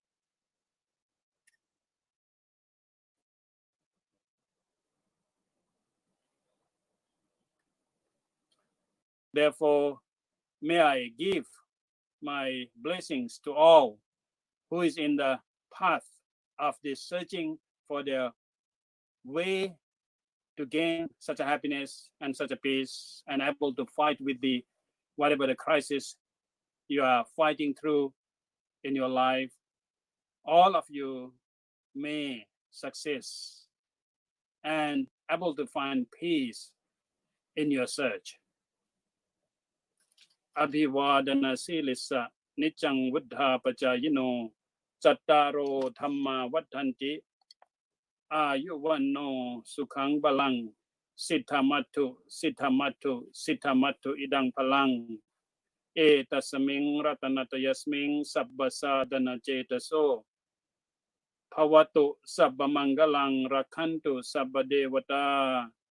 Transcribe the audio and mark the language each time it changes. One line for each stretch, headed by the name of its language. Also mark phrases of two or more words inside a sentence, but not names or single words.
English: Therefore, may I give my blessings to all who is in the path of this searching for their way to gain such a happiness and such a peace, and able to fight with the whatever the crisis you are fighting through in your life. All of you may succeed and able to find peace in your search.
Pali: Abhivadana silissa nichang buddha pachayino chattaro dhamma vaddhanti ayuvanno sukhang balang siddhamattu idang palang etasming ratanatayasming sabbasadana cetaso bhavatu sabbamanggalang rakhantu sabbadevata